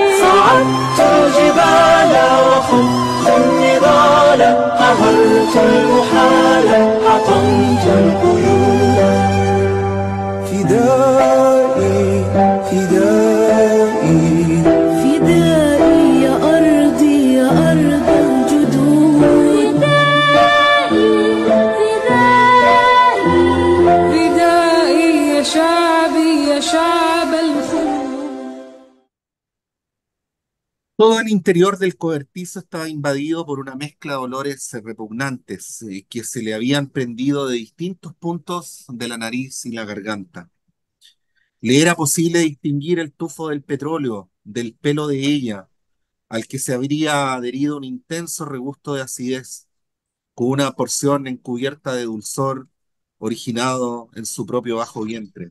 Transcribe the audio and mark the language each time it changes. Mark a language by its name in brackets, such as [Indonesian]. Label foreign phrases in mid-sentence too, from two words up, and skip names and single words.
[Arabic] صعدت الجبال وخضت النضال قهرت المحال حطمت القيود فدائي فدائي فدائي يا أرضي يا أرض الجدود فدائي يا شعبي يا شعب الخلود. [Spanish] Todo el interior del cobertizo estaba invadido por una mezcla de olores repugnantes que se le habían prendido de distintos puntos de la nariz y la garganta. Le era posible distinguir el tufo del petróleo, del pelo de ella, al que se habría adherido un intenso regusto de acidez, con una porción encubierta de dulzor originado en su propio bajo vientre.